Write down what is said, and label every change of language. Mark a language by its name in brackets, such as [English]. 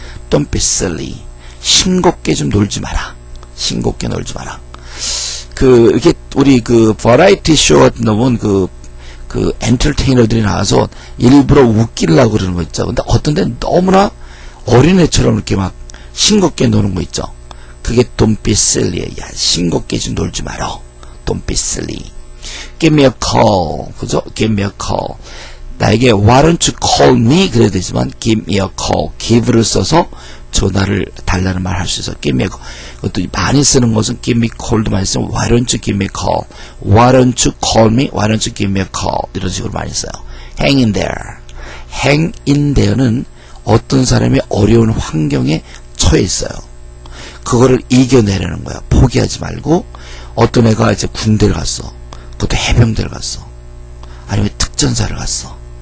[English] Don't be silly. [Korean] 싱겁게 좀 놀지 마라. 싱겁게 놀지 마라. 이렇게 우리 버라이티 쇼 같은 놈은 엔터테이너들이 나와서 일부러 웃기려고 그러는 거 있죠. 근데 어떤 데는 너무나 어린애처럼 이렇게 막 싱겁게 노는 거 있죠. 그게 [English] don't be silly. [Korean] 야, 싱겁게 좀 놀지 마라. [English] Don't be silly. Give me a call. [Korean] 그죠? [English] Give me a call. [Korean] 나에게 [English] why don't you call me [Korean] 그래야 되지만 [English] give me a call. [Korean] give를 써서 전화를 달라는 말 할 수 있어. [English] give me a call. [Korean] 그것도 많이 쓰는 것은 [English] give me call [Korean] 도 많이 쓰면 [English] why don't you give me a call. why don't you call me. why don't you give me a call. [Korean] 이런 식으로 많이 써요. [English] hang in there. hang in there [Korean] 는 어떤 사람이 어려운 환경에 처해 있어요. 그거를 이겨내려는 거야. 포기하지 말고 어떤 애가 이제 군대를 갔어. 그것도 해병대를 갔어. 아니면 특전사를 갔어.